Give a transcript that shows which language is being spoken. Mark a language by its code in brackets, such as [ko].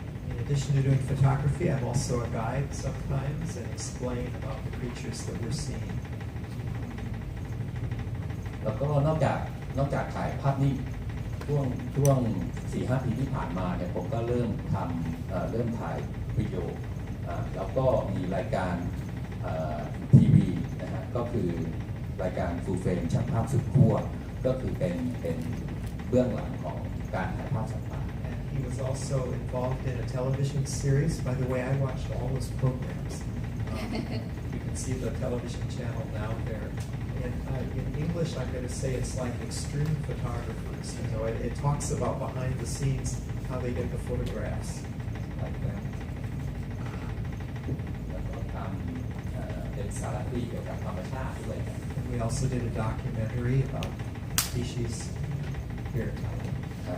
[en] In addition to doing photography, I'm also a guide sometimes and explain about the creatures that we're seeing. [th] แล้วก็นอกจากถ่ายภาพนิ่งช่วง 4-5 ปีที่ผ่านมาเนี่ยผมก็เริ่มถ่ายวิดีโอแล้วก็มีรายการทีวีนะฮะก็คือรายการฟูลเฟรมช่างภาพสุดขั้วก็คือเป็นเบื้องหลังของการถ่ายภาพสัตว์ป่า [en] And he was also involved in a television series. By the way, I watched all those programs. You can see the television channel now there. And in English, I'm going to say it's like extreme photographers. It talks about behind the scenes, how they get the photographs like that. [th] แล้วก็ทำเป็นสารคดีเกี่ยวกับธรรมชาติด้วย [en] And we also did a documentary about species here in Thailand.